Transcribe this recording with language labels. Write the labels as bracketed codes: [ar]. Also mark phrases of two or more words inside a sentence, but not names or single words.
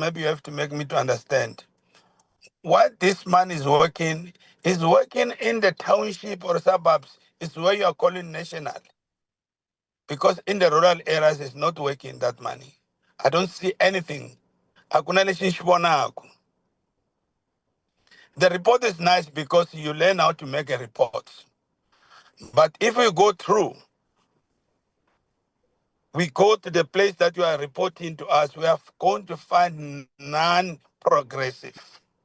[en] Maybe you have to make me to understand. What this man is working in the township or suburbs. Is where you are calling national. Because in the rural areas, it's not working that money. I don't see anything. [ts] Hakuna leswi ni vonaka. [en] The report is nice because you learn how to make a report. But if we go through, we go to the place that you are reporting to us, we are going to find non-progressive.